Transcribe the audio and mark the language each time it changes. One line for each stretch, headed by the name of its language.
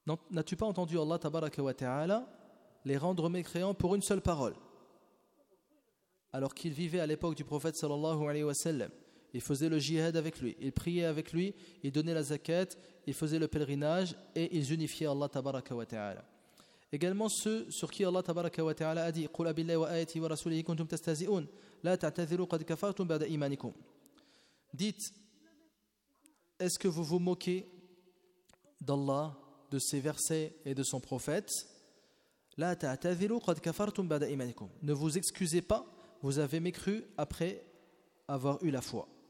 French: N'as-tu pas entendu Allah tabaraka wa ta'ala les rendre mécréants pour une seule parole, alors qu'ils vivaient à l'époque du prophète sallallahu alayhi wa sallam? Ils faisaient le jihad avec lui, ils priaient avec lui, ils donnaient la zakat, ils faisaient le pèlerinage et ils unifiaient Allah tabaraka wa ta'ala. Également ceux sur qui Allah tabaraka wa ta'ala a dit:
Arabic: قُلَ بِاللَّهِ وَآيَتِهِ وَرَسُولِهِ كُنْتُمْ تَسْتَهْزِئُونَ لَا تَعْتَذِرُوا قَدْ كَفَرْتُمْ بَعْدَ إِيمَانِكُمْ.
French: Dites: est-ce que vous vous moquez d'Allah, de ses versets et de son prophète?
Arabic: لَا تَعْتَذِرُوا قَدْ كَفَرْتُمْ بَعْدَ إِيمَانِكُمْ.
French: Ne vous excusez pas, vous avez mécru après avoir eu la foi.